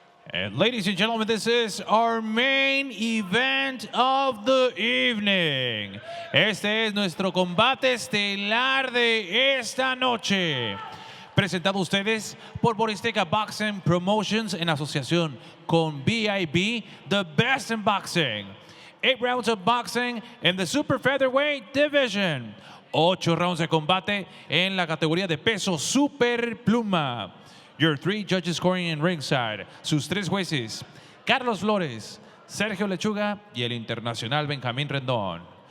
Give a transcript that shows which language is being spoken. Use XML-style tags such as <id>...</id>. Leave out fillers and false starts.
<en>And ladies and gentlemen, this is our main event of the evening.</en> <es>Este es nuestro combate estelar de esta noche. Presentado a ustedes por Boristeca Boxing Promotions en asociación con BIB,</es> <en>the best in boxing. 8 rounds of boxing in the super featherweight division.</en> <es>8 rounds de combate en la categoría de peso super pluma.</es> <en>Your 3 judges scoring in ringside.</en> <es>Sus 3 jueces, Carlos Flores, Sergio Lechuga y el internacional Benjamín Rendón.</es>